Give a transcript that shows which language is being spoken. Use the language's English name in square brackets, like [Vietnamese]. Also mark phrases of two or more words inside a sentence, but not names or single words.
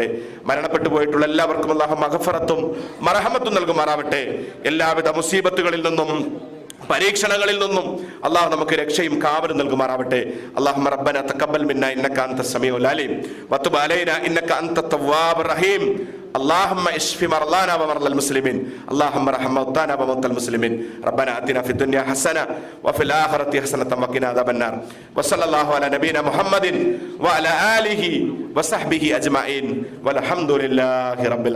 [Malayalam] മരണപ്പെട്ടു പോയിട്ടുള്ള എല്ലാവർക്കും അള്ളാഹു മഗ്ഫിറത്തും മർഹമത്തും നൽകുമാറാവട്ടെ. എല്ലാവിധ മുസീബത്തുകളിൽ നിന്നും പരീക്ഷണങ്ങളിൽ നിന്നും അള്ളാഹു നമുക്ക് രക്ഷയും കാവലും നൽകുമാറാവട്ടെ. [Arabic] اللهم ربنا تقبل منا إنك أنت السميع العليم وتب علينا إنك أنت التواب الرحيم. اللهم اشف مرضانا ومرضى المسلمين اللهم ارحم موتانا وموتى المسلمين ربنا آتنا في الدنيا حسنة وفي الآخرة حسنة وقنا عذاب النار وصلى الله على نبينا محمد وعلى آله وصحبه أجمعين والحمد لله رب العالمين.